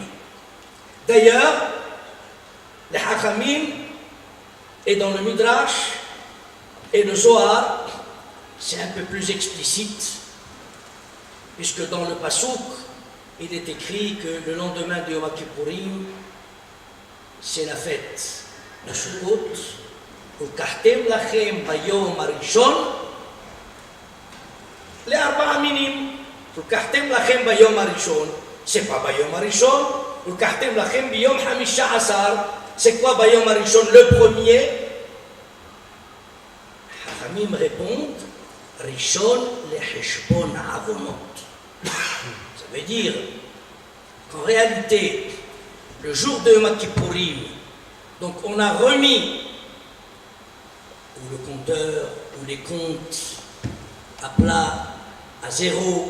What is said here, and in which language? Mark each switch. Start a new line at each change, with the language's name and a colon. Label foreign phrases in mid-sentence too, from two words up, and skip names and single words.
French: D'ailleurs, les Hachamim et dans le Midrash et le Zohar, c'est un peu plus explicite, puisque dans le Passouk, il est écrit que le lendemain de Yom Kippourim, c'est la fête de Sukkot.
Hebrew: ולקחתם לכם ביום הראשון לארבעה מינים. ולקחתם לכם ביום הראשון,
French: c'est pas
Hebrew: ביום הראשון. ולקחתם לכם ביום חמשה עשר,
French: c'est quoi
Hebrew: ביום הראשון,
French: le premier?
Hebrew: Hachamim répondent ראשון לחשבון עוונות.
French: Ça veut dire qu'en réalité, le jour de Yom Kippourim, donc on a remis, ou le compteur, ou les comptes à plat, à zéro.